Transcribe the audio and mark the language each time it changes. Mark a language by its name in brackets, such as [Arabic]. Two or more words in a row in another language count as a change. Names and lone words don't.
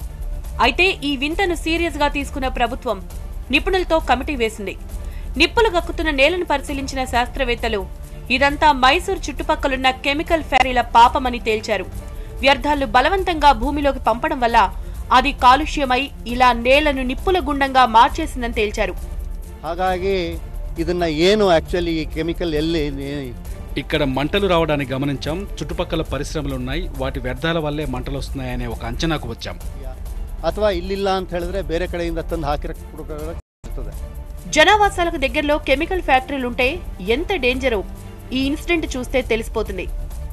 [Telugu] అయితే ఈ వింతను సీరియస్ గా తీసుకున్న ప్రభుత్వం నిపుణులతో కమిటీ వేసింది. నిప్పులు గక్కుతున్న నేలను పరిశీలించిన శాస్త్రవేత్తలు ఇదంతా మైసూర్ చుట్టుపక్కలున్న కెమికల్ ఫ్యాక్టరీల పాపమని తేల్చారు. వ్యర్థాలు బలవంతంగా భూమిలోకి పంపడం వల్ల అది కాలుష్యమై ఇలా నేలను నిప్పుల గుండంగా మార్చేసిందని తేల్చారు. [Kannada] ಹಾಗಾಗಿ ಇದನ್ನ ಏನು [Telugu] యాక్చువల్లీ ఈ కెమికల్ ఇక్కడ మంటలు రావడానికి గమనించాం. చుట్టుపక్కల పరిశ్రమలు ఉన్నాయి, వాటి వ్యర్థాల వల్లే మంటలు వస్తున్నాయనే ఒక అంచనాకు వచ్చాం. [Kannada] ಅಥವಾ ಇಲ್ಲಿಲ್ಲ ಅಂತ ಹೇಳಿದ್ರೆ ಬೇರೆ ಕಡೆಯಿಂದ ತಂದು ಹಾಕಿರಬಹುದು. [Telugu] జనావాసాలకు దగ్గరలో కెమికల్ ఫ్యాక్టరీలుంటే ఎంత డేంజరో ఈ ఇన్సిడెంట్ చూస్తే తెలిసిపోతుంది.